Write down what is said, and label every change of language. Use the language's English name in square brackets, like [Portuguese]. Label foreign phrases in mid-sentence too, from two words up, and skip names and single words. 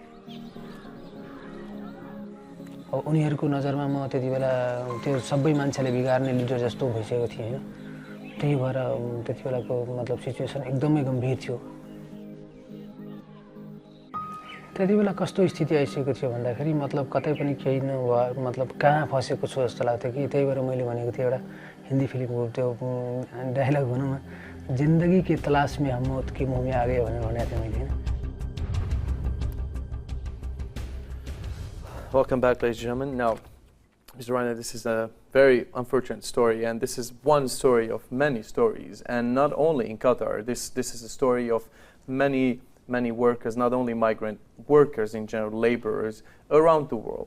[Nepali] अब उनीहरूको नजरमा म त्यति बेला त्यो सबै मान्छेले बिगार्ने लिडर जस्तो भइसकेको थिएँ हैन त्यही भएर त्यति बेलाको मतलब सिचुएसन एकदमै गम्भीर थियो त्यति बेला कस्तो स्थिति आइसकेको थियो भन्दाखेरि मतलब कतै पनि केही नभए मतलब कहाँ फसेको छु जस्तो लाग्थ्यो कि त्यही भएर मैले भनेको थिएँ एउटा हिन्दी फिल्मको त्यो डायलग भनौँ न [Hindi] जिन्दगी की तलाश में हम मौत की मुँह में आ गए [Nepali] भनेर भनेको थिएँ मैले हैन [English] Welcome back, ladies and gentlemen. Now, Mr. Rania, this is a very unfortunate story, and this is one story of many stories, and not only in Qatar. This is a story of many workers, not only migrant workers in general, laborers around the world.